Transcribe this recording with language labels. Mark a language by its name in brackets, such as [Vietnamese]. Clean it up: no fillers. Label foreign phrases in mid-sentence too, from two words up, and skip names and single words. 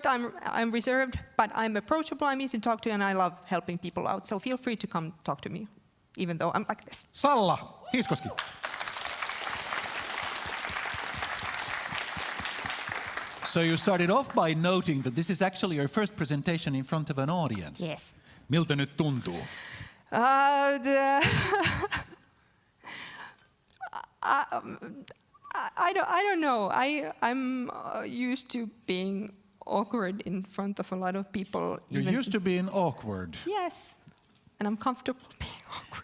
[English] I'm reserved, but I'm approachable. I'm easy to talk to, and I love helping people out. So feel free to come talk to me, even though I'm like this. Salla Hiiskoski. So you started off by noting that this is actually your first presentation in front of an audience. Yes. [Finnish] Miltä nyt tuntuu? [English] I don't know. I'm used to being awkward in front of a lot of people. You're used to being awkward. Yes, and I'm comfortable being awkward.